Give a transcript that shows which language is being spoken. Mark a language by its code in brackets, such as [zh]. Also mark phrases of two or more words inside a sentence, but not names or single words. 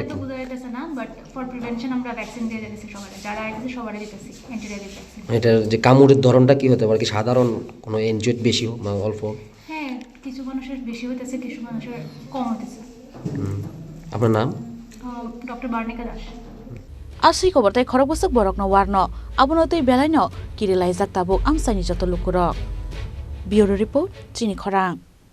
[bn] তো বোঝা যাইতেছে না [en] but for prevention [bn] আমরা ভ্যাকসিন দিয়ে দিতেছি সবাই যারা আইতেছে সবারই দিতেছি [en] antirabic vaccine [bn] এটা যে কামড়ের ধরনটা কি হতে পারে কি সাধারণ কোনো এনজিওট বেশি বা অল্প হ্যাঁ কিছু মানুষের বেশি হইতেছে কিছু মানুষের কম হইতেছে আপনার নাম ডক্টর বার্নিকা দাস [trp] Asai Kobortai Khorokbusuk Borokno Warno Abunotei Belaino Kirilai Zaktabuk Amchaini Joto Lukurok Bureau Report Chini Khorang